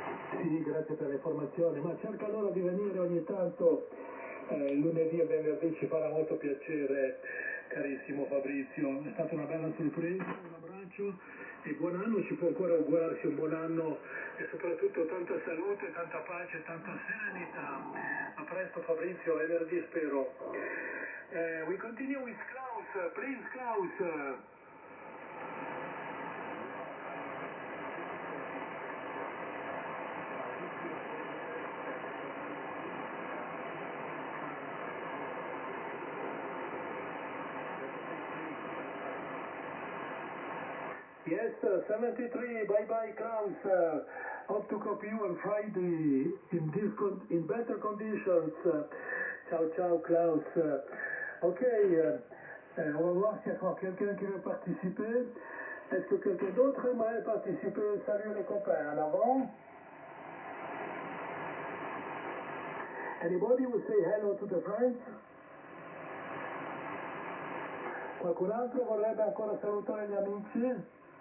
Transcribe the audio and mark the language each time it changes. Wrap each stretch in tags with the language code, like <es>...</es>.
<it>Sì, grazie per le informazioni, ma cerca allora di venire ogni tanto, lunedì e venerdì ci farà molto piacere, carissimo Fabrizio, è stata una bella sorpresa, un abbraccio e buon anno, ci può ancora augurarsi un buon anno e soprattutto tanta salute, tanta pace, tanta serenità. A presto Fabrizio, venerdì spero.</it> <en>We continue with Klaus, please Klaus. Yes, 73, bye-bye Klaus. Hope to copy you on Friday in better conditions.</en> <it>Ciao, ciao Klaus.</it> <fr>Ok, on va voir s'il y a encore quelqu'un qui veut participer. Est-ce que quelqu'un d'autre aimerait participer? Salut les copains, en avant.</fr> <en>Anybody will say hello to the friends?</en> <it>Qualcun altro vorrebbe ancora salutare gli amici?</it>